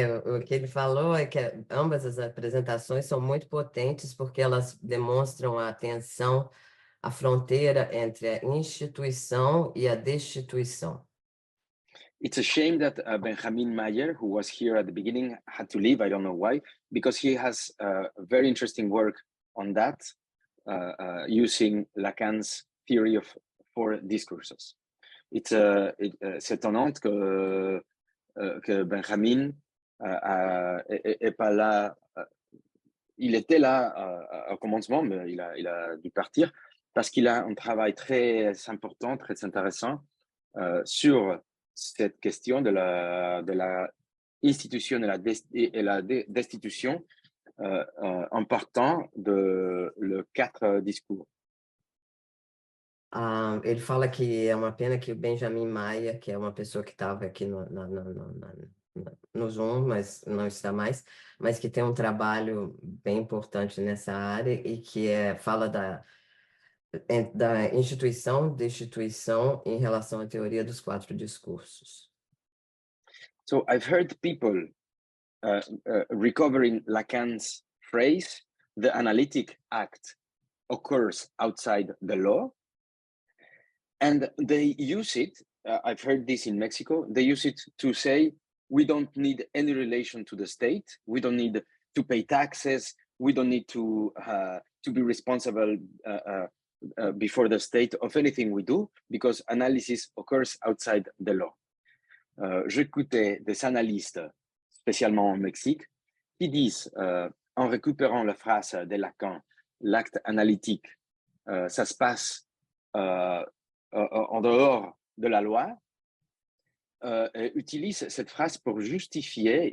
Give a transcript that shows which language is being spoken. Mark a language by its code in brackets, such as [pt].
[pt] O que ele falou é que ambas as apresentações são muito potentes porque elas demonstram a tensão, a fronteira entre a instituição e a destituição. [en] It's a shame that Benjamin Mayer, who was here at the beginning, had to leave. I don't know why, because he has very interesting work on that, using Lacan's theory of four discourses. [fr] C'est étonnant que Benjamin est pas là. Il était là au commencement, mais il a dû partir parce qu'il a un travail très important, très intéressant sur cette question de la institution et la destitution en partant de le 4 discours. [pt] Ele fala que é uma pena que o Benjamin Maia, que é uma pessoa que estava aqui no Zoom, mas não está mais, mas que tem um trabalho bem importante nessa área e que fala da instituição, destituição em relação à teoria dos 4 discursos. [en] So I've heard people recovering Lacan's phrase, the analytic act occurs outside the law, and they use it, I've heard this in Mexico, they use it to say, we don't need any relation to the state, we don't need to pay taxes, we don't need to be responsible before the state of anything we do, because analysis occurs outside the law. [fr] J'écoutais des analystes, spécialement au Mexique, qui disent, en récupérant la phrase de Lacan, l'acte analytique, ça se passe en dehors de la loi, utilisent cette phrase pour justifier.